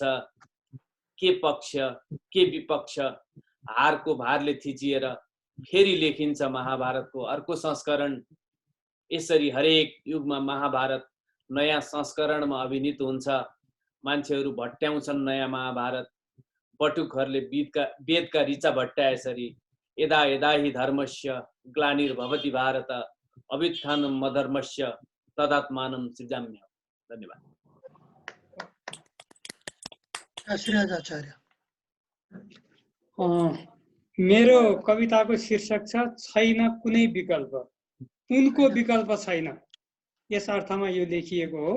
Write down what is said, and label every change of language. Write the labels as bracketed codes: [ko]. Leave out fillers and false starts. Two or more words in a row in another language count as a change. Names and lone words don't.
[ne] के पक्ष के विपक्ष हारको भारले थिचिएर फेरि लेखिन्छ महाभारतको अर्को संस्करण। यसरी हरेक युगमा महाभारत नयाँ संस्करणमा अभिनीत हुन्छ। मान्छेहरू भट्ट्याउँछन् नयाँ महाभारत। बटुकहरूले वेदका ऋचा भट्ट्याएसरी [sa] यदा यदा हि धर्मस्य ग्लानिर्भवति भारत अभ्युत्थानम् अधर्मस्य तदात्मानं सृजाम्यहम्। [ne] धन्यवाद। श्रीराज आचार्य। मेरो कविताको शीर्षक छ छैन कुनै विकल्प। उनको विकल्प छैन, यस अर्थमा यो लेखिएको हो।